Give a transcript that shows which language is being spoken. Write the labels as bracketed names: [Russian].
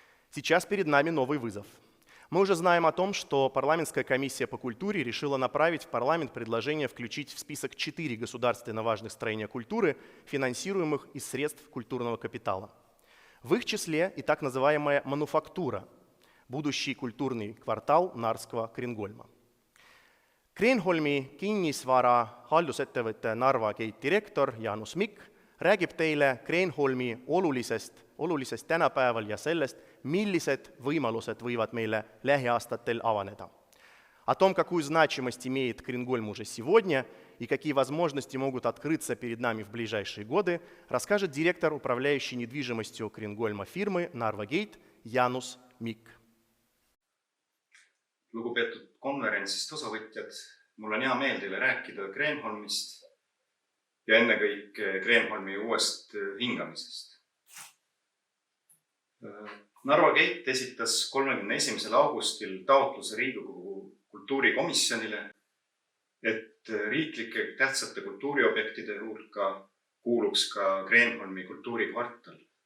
[Russian] Сейчас перед нами новый вызов. Мы уже знаем о том, что парламентская комиссия по культуре решила направить в парламент предложение включить в список 4 государственно важных строения культуры, финансируемых из средств культурного капитала. В их числе и так называемая мануфактура, будущий культурный квартал Нарского Кренгольма. [Estonian] Kreenholmi kinnisvara haldusettevõtte Narva Gate direktor Jaanus Mikk räägib teile Kreenholmi olulisest tänapäeval ja sellest, millised võimаlused võivad meile lähiaastatel avaneda. [Russian] О том, какую значимость имеет Кренгольм уже сегодня и какие возможности могут открыться перед нами в ближайшие годы, расскажет директор управляющей недвижимостью Кренгольма фирмы Narva Gate Jaanus Mikk. [Estonian] Lugupeetud konverentsist osavõtjad, mul on hea meel teile rääkida Kreenholmist ja ennekõike Kreenholmi uuest hingamisest. Narva Gate esitas 31. augustil taotluse Riigikogu kultuurikomisjonile, et riiklike tähtsate kultuuriobjektide hulka kuuluks ka Kreenholmi kultuurikvartal.